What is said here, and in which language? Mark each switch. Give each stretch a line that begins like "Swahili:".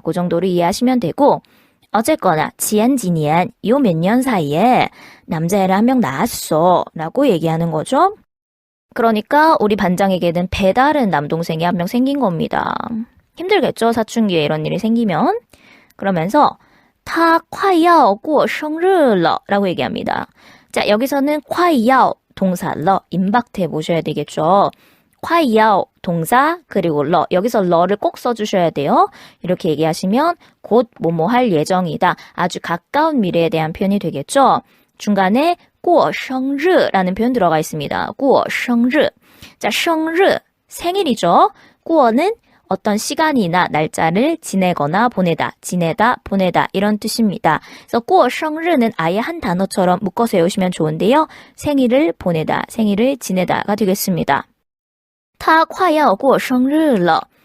Korean: 그 정도로 이해하시면 되고 어쨌거나
Chinese: 几年
Korean: 요 몇 년 사이에 남자애를 한 명 낳았어 라고 얘기하는 거죠. 그러니까 우리 반장에게는 배다른 남동생이 한 명 생긴 겁니다. 힘들겠죠? 사춘기에 이런 일이 생기면. 그러면서
Chinese: 他快要过生日了
Korean: 라고 얘기합니다. 자, 여기서는 快要 동사 러 임박태 보셔야 되겠죠. 快要 동사 그리고 러 여기서 러를 꼭 써주셔야 돼요. 이렇게 얘기하시면 곧 뭐뭐 할 예정이다. 아주 가까운 미래에 대한 표현이 되겠죠. 중간에 过生日라는 표현 들어가 있습니다. 过生日 자, 生日 생일이죠. 过는 어떤 시간이나 날짜를 지내거나 보내다, 지내다, 보내다 이런 뜻입니다. 그래서 过生日는 아예 한 단어처럼 묶어서 외우시면 좋은데요. 생일을 보내다, 생일을 지내다가 되겠습니다.
Chinese: 他快要过生日了.